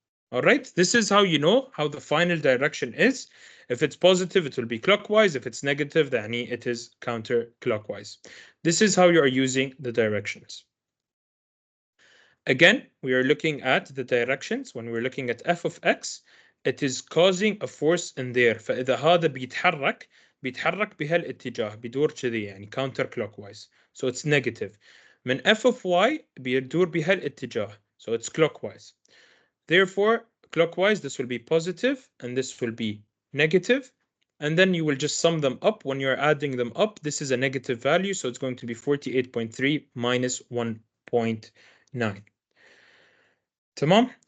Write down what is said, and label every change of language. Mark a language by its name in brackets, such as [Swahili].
[English] All right, this is how you know how the final direction is. If it's positive, it will be clockwise. If it's negative, then it is counterclockwise. This is how you are using the directions. Again, we are looking at the directions. When we're looking at f of x, it is causing a force in there. [Arabic] فإذا هذا بيتحرك بهالاتجاه بيدور كذي يعني counterclockwise. [English] So it's negative. [Arabic] من [English] f of y [Arabic] بيدور بهالاتجاه. [English] So it's clockwise. Therefore, clockwise, this will be positive and this will be negative. And then you will just sum them up. When you're adding them up, this is a negative value. So it's going to be 48.3 minus 1.9. [Arabic] تمام.